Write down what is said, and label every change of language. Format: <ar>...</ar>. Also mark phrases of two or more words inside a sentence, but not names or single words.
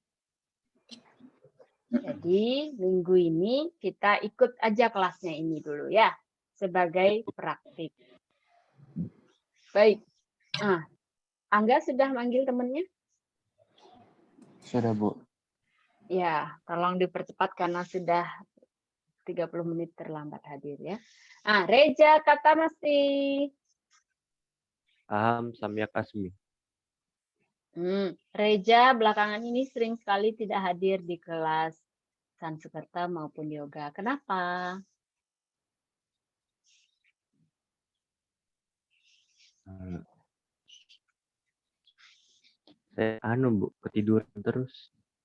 <id>Jadi minggu ini kita ikut aja kelasnya ini dulu ya, sebagai praktik. Baik. Angga sudah manggil temannya? Sudah, Bu. Ya, tolong dipercepat karena sudah 30 menit terlambat hadir ya. Reja kata Masti.</id> <sa>Aham, samyak asmi.</sa> <id>Reja belakangan ini sering sekali tidak hadir di kelas Sansekerta maupun yoga. Kenapa? Saya Bu, ketiduran terus.</id>